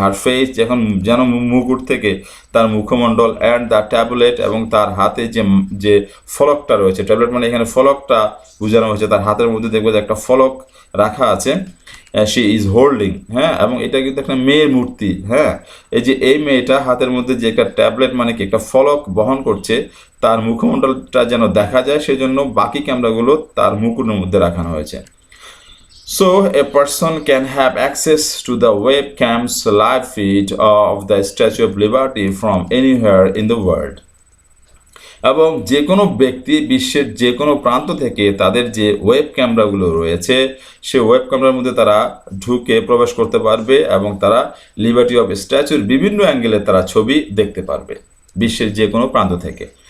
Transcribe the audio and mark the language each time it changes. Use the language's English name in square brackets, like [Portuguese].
[Bangla] আর face যেন মুকুট থেকে তার মুখমণ্ডল, [English] and the tablet, [Bangla] এবং তার হাতে যে ফলকটা রয়েছে, ট্যাবলেট মানে এখানে ফলকটা বোঝানো হয়েছে, তার হাতের মধ্যে দেখবো যে একটা ফলক রাখা আছে, [English] she is holding, [Bangla] হ্যাঁ, এবং এটা কিন্তু একটা মেয়ের মূর্তি, হ্যাঁ, এই যে এই মেয়েটা হাতের মধ্যে যে একটা ট্যাবলেট মানে কি একটা ফলক বহন করছে, তার মুখমণ্ডলটা যেন দেখা যায়, সেজন্য বাকি ক্যামেরাগুলো তার মুকুটের মধ্যে রাখানো হয়েছে। [English] So a person can have access to the webcam's live feed of the Statue of Liberty from anywhere in the world. [Bangla] এবং যে কোনো ব্যক্তি বিশ্বের যে কোনো প্রান্ত থেকে তাদের যে ওয়েব ক্যামেরাগুলো রয়েছে, সে ওয়েব ক্যামেরার মধ্যে তারা ঢুকে প্রবেশ করতে পারবে, এবং তারা লিবার্টি অফ স্ট্যাচুর বিভিন্ন অ্যাঙ্গেলে তারা ছবি দেখতে পারবে বিশ্বের যে কোনো প্রান্ত থেকে।